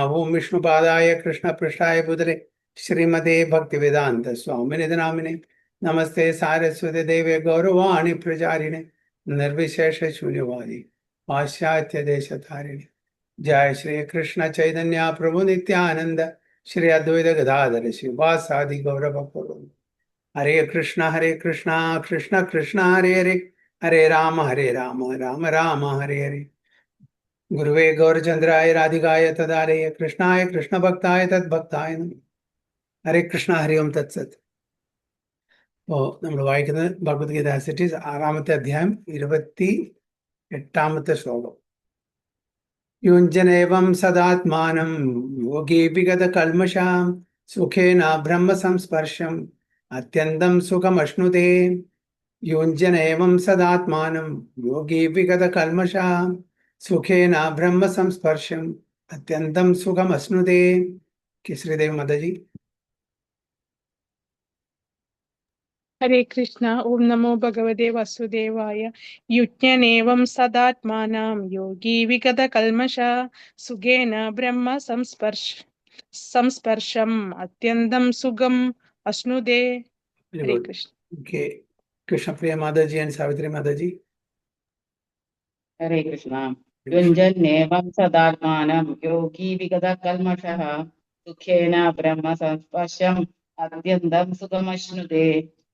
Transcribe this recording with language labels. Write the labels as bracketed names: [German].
[Sanskrit] ओं विष्णुपादाय कृष्णपृष्ठाय भूतले श्रीमते भक्तिवेदान्त स्वामिनिधि नामिने नमस्ते सारस्वती देवे गौरवाणी प्रचारिणे निर्विशेष शून्यवादी पाश्चात्य देशतारिणे। जय श्री कृष्ण चैतन्य प्रभु नित्यानंद श्री अद्वैत गदाधर शिवासादि गौरव। हरे कृष्णा कृष्ण कृष्ण हरे हरे हरे राम राम राम हरे हरे। ഗുരുവേ ഗൗരചന്ദ്രായ രാധികായ തദാലയ കൃഷ്ണായ കൃഷ്ണഭക്തായ തദ്ഭക്തായ നമഃ. ഹരേ കൃഷ്ണ ഹരി ഓം തത്സത്. [Malayalam] ഇപ്പോൾ നമ്മൾ വായിക്കുന്നത് ഭഗവത്ഗീത ആസ് ഇറ്റ് ഈസ് 6-ാമത്തെ അധ്യായം 28-ാമത്തെ ശ്ലോകം. [Sanskrit] യുഞ്ജനേവം സദാത്മാനം യോഗി വിഗത കൽമഷാം സുഖേന ബ്രഹ്മ സംസ്പർശം അത്യന്തം സുഖമശ്നുതേ. യുഞ്ജനേവം സദാത്മാനം യോഗി വിഗത കൽമഷാം सुखेन ब्रह्म संस्पर्शम अत्यंतम सुखम अश्नुते. [Hindi] केसरीदेव माता जी। [Sanskrit] हरे कृष्ण। ओम नमो भगवते वासुदेवाय। युज्ञनेवं सदात्मानं योगी विगत कल्मषा सुखेन ब्रह्म संस्पर्शम अत्यंतं सुगम अश्नुते. हरे कृष्ण। [Hindi] ओके, कृष्ण प्रिया माता जी एंड सावित्री माता जी। [Sanskrit] हरे कृष्ण। युञ्जन्नेवं सदात्मानं योगी विगतकल्मषः सुखेन ब्रह्म संस्पर्शम् अत्यन्तं सुखमश्नुते।